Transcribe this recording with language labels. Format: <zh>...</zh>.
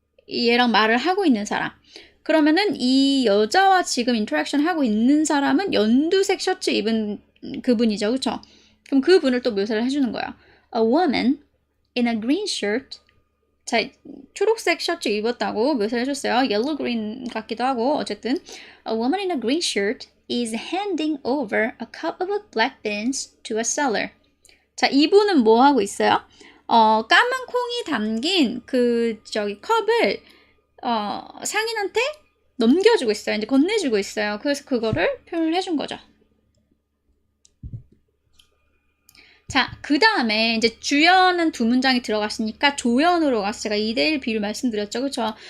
<ko>얘랑 말을 하고 있는 사람. 그러면은 이 여자와 지금 인터랙션 하고 있는 사람은 연두색 셔츠 입은 그분이죠. 그쵸? 그럼 그분을 또 묘사를 해주는 거야.</ko> <en>A woman in a green shirt.</en> <ko>자, 초록색 셔츠 입었다고 묘사를 해줬어요.</ko> <en>yellow green</en> <ko>같기도 하고 어쨌든</ko> <en>A woman in a green shirt is handing over a cup of black beans to a seller.</en> <ko>자, 이분은 뭐 하고 있어요? 까만 콩이 담긴 컵을 상인한테 넘겨주고 있어요. 이제 건네주고 있어요. 그래서 그거를 표현을 해준 거죠. 자, 그 다음에 이제 주연은 두 문장이 들어갔으니까 조연으로 가서 제가 2대1 비율 말씀드렸죠. 그쵸?</ko>